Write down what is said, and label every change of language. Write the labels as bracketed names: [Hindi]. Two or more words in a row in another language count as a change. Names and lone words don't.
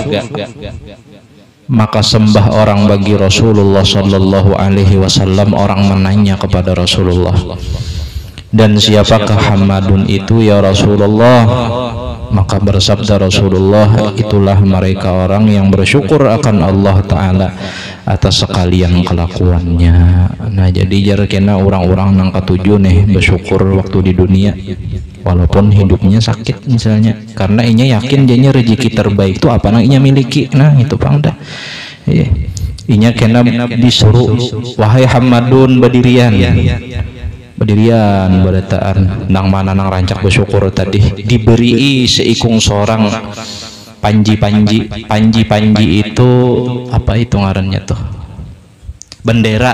[Indonesian] Maka sembah orang bagi Rasulullah [Arabic] صلى الله عليه وسلم. [Indonesian] Orang menanya kepada Rasulullah, dan siapakah Hammadun itu ya Rasulullah? Maka bersabda Rasulullah, itulah mereka orang yang bersyukur akan Allah Ta'ala atas sekalian kelakuannya. [Banjar] Nah jadi jar kena orang-orang nang ketujuh nih bersyukur waktu di dunia walaupun hidupnya sakit misalnya, karena inya yakin jadinya rezeki terbaik itu apa nang inya miliki. Nah itu pangda inya kena disuruh, wahai Hammadun berdirian berataan nang mana nang rancak bersyukur tadi, diberi seikung seorang panji itu apa itu ngarannya tuh, bendera.